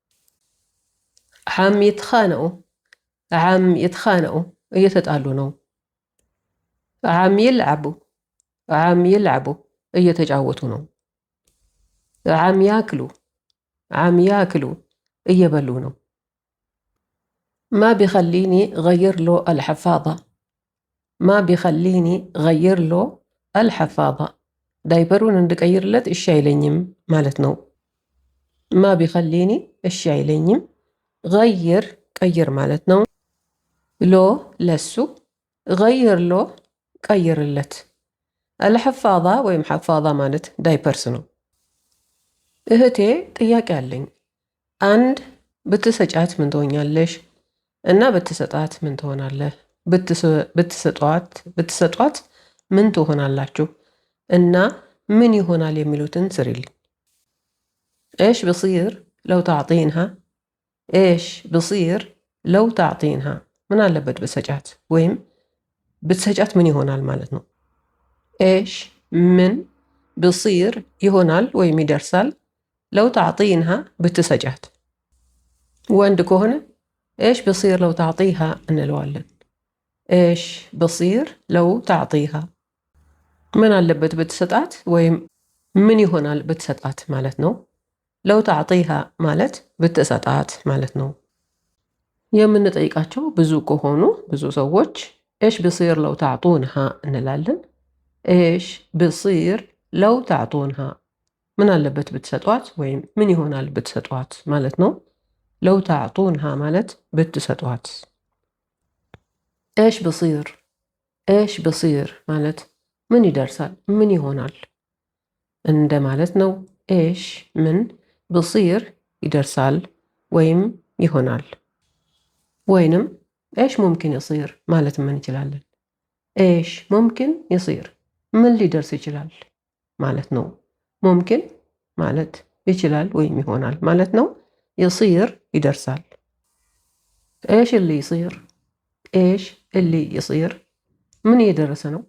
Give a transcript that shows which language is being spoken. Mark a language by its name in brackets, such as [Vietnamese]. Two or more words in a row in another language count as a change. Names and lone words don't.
[Arabic] عم يتخانقوا [Amharic] እየተጣሉ ነው። [Arabic] عم يلعبوا [Amharic] እየተጫወቱ ነው። [Arabic] عم ياكلوا [Amharic] እየበሉ ነው። [Arabic] ما بيخليني غير له الحفاضة. ما بيخليني غير له الحفاضة دايبرون [Amharic] እንድቀይር ለት እሺ አይለኝም ማለት ነው። [Arabic] ما بيخليني [Amharic] እሺ አይለኝም። غير ቀይር ማለት ነው። ሎ ለሱ፣ [Arabic] غير له [Amharic] ቀይርለት። الحفاضة ወይም حفاضة ማለት ዳይፐርስ ነው። እህቴ ጥያቄ አለኝ። አንድ ብትሰጫት ምን ትሆኛለሽ? እና ብትሰጣት ምን ትሆናለህ? ብትሰጧት ምን ትሆናላችሁ? እና ምን ይሆናል የሚሉትን ስሪልኝ። [Arabic] ايش بصير لو تعطينها؟ ايش بصير لو تعطينها [Amharic] ምን አለበት ብትሰጫት ወይም ብትሰጫት ምን ይሆናል ማለት ነው። ايش ምን بصير ይሆናል ወይም ይደርሳል። [Arabic] لو تعطينها [Amharic] ብትሰጫት። ወንድ ከሆነ [Arabic] ايش بصير لو تعطيها እንለዋለን። ايش بصير لو تعطيها [Amharic] ምን አለበት ብትሰጣት ወይም ምን ይሆናል ብትሰጣት ማለት ነው። [Arabic] لو تعطيها [Amharic] ማለት ብትሰጣት ማለት ነው። የምንጠይቃቸው ብዙ ከሆኑ ብዙ ሰዎች [Arabic] ايش بصير لو تعطونها [Amharic] እንላለን። [Arabic] ايش بصير لو تعطونها [Amharic] ምን አለበት ብትሰጧት ወይም ምን ይሆናል ብትሰጧት ማለት ነው። [Arabic] لو تعطونها [Amharic] ማለት ብትሰጧት። [Arabic] ايش بصير [Amharic] ማለት ምን ይደርሳል ምን ይሆናል። እንደ ማለት ነው። ኤሽ ምን ብሲር ይደርሳል ወይም ይሆናል። ወይንም [Arabic] ايش ممكن يصير [Amharic] ማለት ምን እንችላለን? [Arabic] ايش ممكن يصير [Amharic] ምን ሊደርስ ይችላል ማለት ነው። ሙምኪን ማለት ይችላል ወይም ይሆናል ማለት ነው። ይሲር ይደርሳል። [Arabic] ايش اللي يصير ايش اللي يصير [Amharic] ምን እየደረሰ ነው?